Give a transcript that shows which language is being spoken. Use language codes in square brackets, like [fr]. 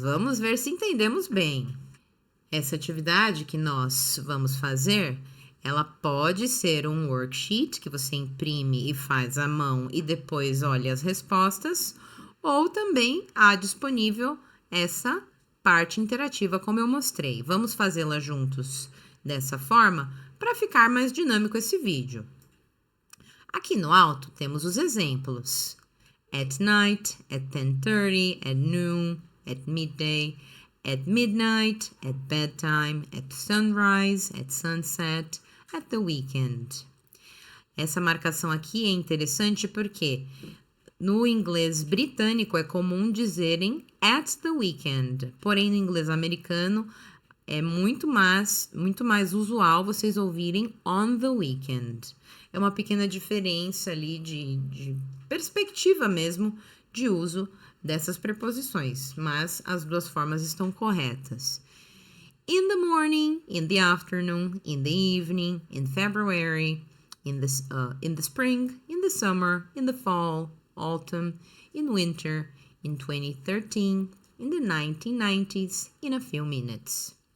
[pt] Vamos ver se entendemos bem. Essa atividade que nós vamos fazer, ela pode ser um worksheet que você imprime e faz à mão e depois olha as respostas, ou também há disponível essa parte interativa como eu mostrei. Vamos fazê-la juntos dessa forma para ficar mais dinâmico esse vídeo. Aqui no alto temos os exemplos. [en] At night, at 10:30, at noon, at midday, at midnight, at bedtime, at sunrise, at sunset, at the weekend. [pt] Essa marcação aqui é interessante porque no inglês britânico é comum dizerem [en] at the weekend, [pt] porém no inglês americano é muito mais usual vocês ouvirem [en] on the weekend. [pt] É uma pequena diferença ali de perspectiva mesmo de uso dessas preposições, mas as duas formas estão corretas. [en] In the morning, in the afternoon, in the evening, in February, in the spring, in the summer, in the fall, autumn, in winter, in 2013, in the 1990s, in a few minutes.